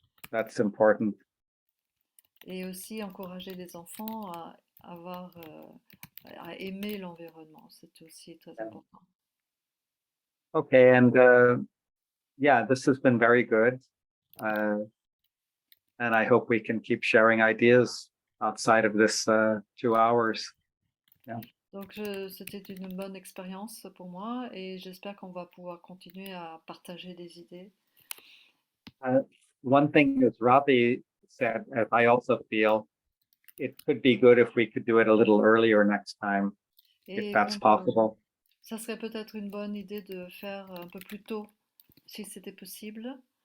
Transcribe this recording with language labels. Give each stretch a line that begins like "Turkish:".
English: That's important.
French: Et aussi encourager les enfants à aimer l'environnement. C'est aussi très important.
English: Okay, and yeah, this has been very good. And I hope we can keep sharing ideas outside of this 2 hours. Yeah.
French: Donc c'était une bonne expérience pour moi et j'espère qu'on va pouvoir continuer à partager des idées.
English: One thing as Ravi said, as I also feel, it could be good if we could do it a little earlier next time, if that's possible.
French: Ça serait peut-être une bonne idée de faire un peu plus tôt, si c'était possible.